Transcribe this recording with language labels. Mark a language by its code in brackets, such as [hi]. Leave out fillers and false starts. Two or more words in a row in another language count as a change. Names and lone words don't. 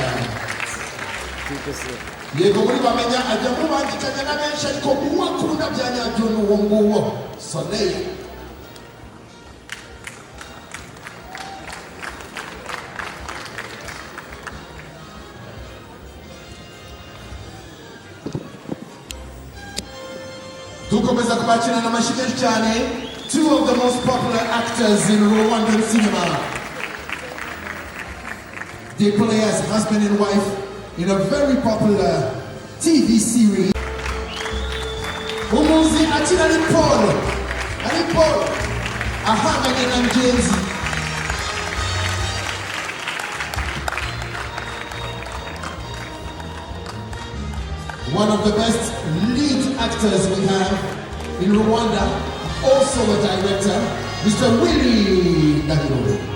[rw] Yego muri Bamenya ajya mubangikanya na benshi, ariko uwakunda bya nyabyo n'uwo nguwo Soleil. Tukomeza kubakira n'amashyi menshi cyane, [en] two of the most popular actors in Rwandan cinema. They play as husband and wife in a very popular TV series. [rw] Umuzi akina ari Paul ahanganye na Ngenzi. [en] One of the best lead actors we have in Rwanda, also a director, Mr. Willy Dagiro.